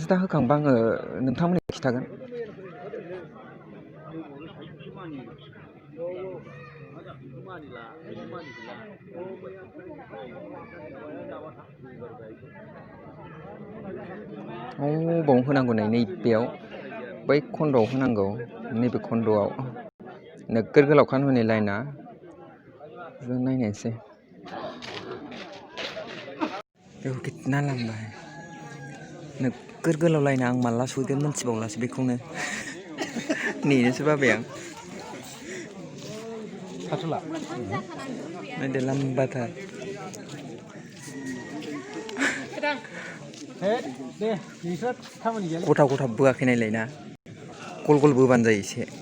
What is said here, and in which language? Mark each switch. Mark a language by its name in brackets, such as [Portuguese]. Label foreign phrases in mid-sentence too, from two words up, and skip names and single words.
[Bodo] दा होखांबा आङो नोंथांमोननो खिथागोन। बाव होनांगौ नै नैबेयाव, बै खन्द'आव होनांगौ। नैबे खन्द'आव नोगोर गोलावखान हनै लाइना। जों नायनायसै बेखौ [Hindi] कितना लम्बा है, [Bodo] नोगोर गोलाव लाइना। आं माला सहैगोन मोनथिबावलासो बेखौनो। नेनोसो बाबाय आं। नायदो लाम्बाथार। गथा गथा बोआखै नायलाय ना, गल गल बोबानो जायो एसे।